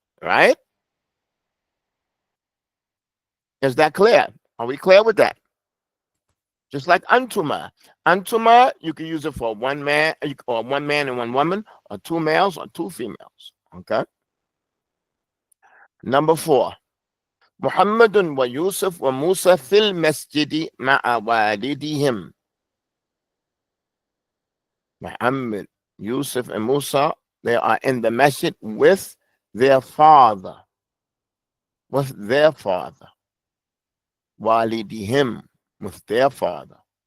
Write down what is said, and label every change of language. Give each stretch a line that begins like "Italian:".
English: Right? Is that clear? Are we clear with that? Just like antuma. Antuma, you can use it for one man or one man and one woman, or two males or two females. Okay. Number 4.
Arabic: محمد ويوسف وموسى في المسجد مع والدهم.
English: Muhammad, Yusuf, and Musa, they are in the masjid with their father. with their father. والدهم with their father.